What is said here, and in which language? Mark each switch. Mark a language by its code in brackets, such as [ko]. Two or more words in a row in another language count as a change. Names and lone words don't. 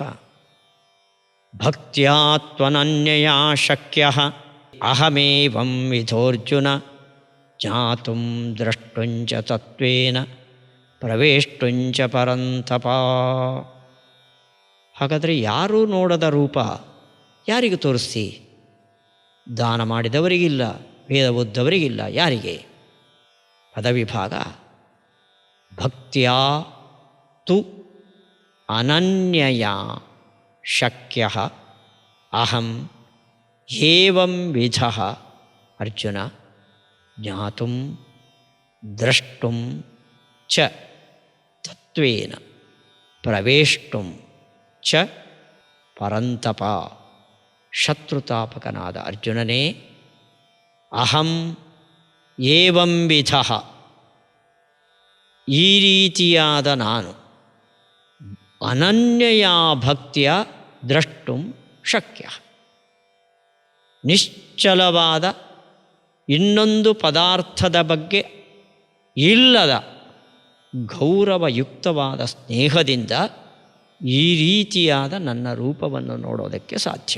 [sa] ಭಕ್ತ್ಯಾ ತ್ವನನ್ಯಯಾ ಶಕ್ಯಃ ಅಹಮೇವಂ ವಿಧೋರ್ಜುನ ಜ್ಞಾತುಂ ದ್ರಷ್ಟುಂಚ ತತ್ವೇನ ಪ್ರವೇಷ್ಟುಂಚ ಪರಂತಪ. [kn] ಹಾಗಾದರೆ ಯಾರೂ ನೋಡದ ರೂಪ ಯಾರಿಗೆ ತೋರಿಸ್ತಿ? ದಾನ ಮಾಡಿದವರಿಗಿಲ್ಲ, ವೇದ ಓದ್ದವರಿಗಿಲ್ಲ, ಯಾರಿಗೆ? ಪದವಿಭಾಗ. [sa] ಭಕ್ತ್ಯಾ ತು ಅನನ್ಯಯಾ ಶಕ್ಯಃ ಅಹಂ ಏವಂ ವಿಧಃ ಅರ್ಜುನ ಜ್ಞಾತುಂ ದ್ರಷ್ಟುಂ ಚ ತತ್ವೇನ ಪ್ರವೇಷ್ಟುಂ ಚ ಪರಂತಪ. [kn] ಶತ್ರುತಾಪಕನಾದ ಅರ್ಜುನನೇ, [sa] ಅಹಂ ಏವಂ ವಿಧಃ [kn] ಈ ರೀತಿಯಾದ ನಾನು [sa] ಅನನ್ಯಯಾ ಭಕ್ತಿಯ ದ್ರಷ್ಟುಂ ಶಕ್ಯ, [kn] ನಿಶ್ಚಲವಾದ ಇನ್ನೊಂದು ಪದಾರ್ಥದ ಬಗ್ಗೆ ಇಲ್ಲದ ಗೌರವಯುಕ್ತವಾದ ಸ್ನೇಹದಿಂದ ಈ ರೀತಿಯಾದ ನನ್ನ ರೂಪವನ್ನು ನೋಡೋದಕ್ಕೆ ಸಾಧ್ಯ.